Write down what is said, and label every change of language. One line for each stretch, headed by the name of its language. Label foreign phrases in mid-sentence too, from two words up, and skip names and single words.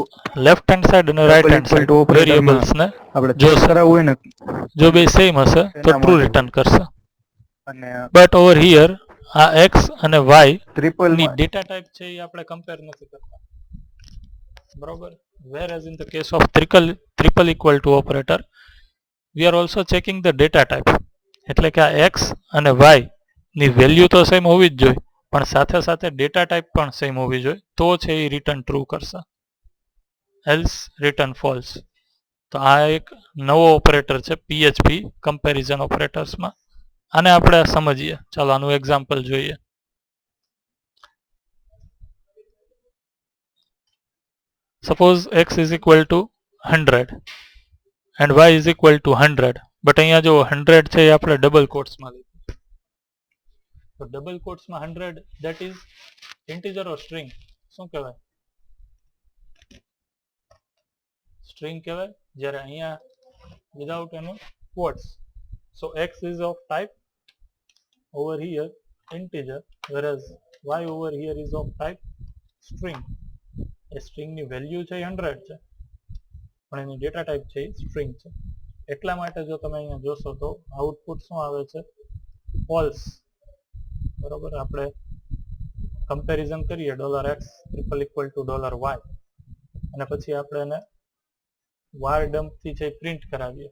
English: left hand side અને right hand side variables ને
Gujarati: આપણે જો કરાવવું હોય ને, જો બે સેમ હશે તો
English: true return
Gujarati: કરશે. અને
English: but over here
Gujarati: આ એક્સ અને વાય ટ્રિપલ ની
English: data type
Gujarati: છે એ આપણે કમ્પેર નથી કરતા, બરોબર.
English: whereas in the case of triple equal to operator we are also checking the data type,
Gujarati: એટલે કે આ એક્સ અને વાય ની વેલ્યુ તો સેમ હોવી જ જોઈએ, પણ સાથે સાથે
English: data type
Gujarati: પણ સેમ હોવી જોઈએ, તો છે એ
English: return true
Gujarati: કરશે,
English: else return false.
Gujarati: તો આ એક નવો ઓપરેટર છે
English: PHP comparison operators.
Gujarati: આને આપણે સમજીએ. ચાલો આનું એક્ઝામ્પલ જોઈએ.
English: સપોઝ x is equal to 100 and y is equal to 100,
Gujarati: બટ અહીંયા જો 100 છે એ આપણે
English: double quotes
Gujarati: લીધું.
English: તો double quotes 100 that is integer or string?
Gujarati: શું કહેવાય? સ્ટ્રિંગ કહેવાય જ્યારે અહીંયા વિધાઉટ એનું quotes.
English: So x is of type over here integer, whereas y over here is of type string.
Gujarati: એ સ્ટ્રિંગની વેલ્યુ છે એ 100 છે, પણ એની
English: data type
Gujarati: છે એ સ્ટ્રિંગ છે. એટલા માટે જો તમે અહીંયા જોશો તો આઉટપુટ શું આવે છે? ફોલ્સ. બરોબર. આપણે કમ્પેરિઝન કરીએ $x
English: triple equal to
Gujarati: $y અને પછી આપણે એને
English: var dump
Gujarati: થી છે પ્રિન્ટ કરાવીએ.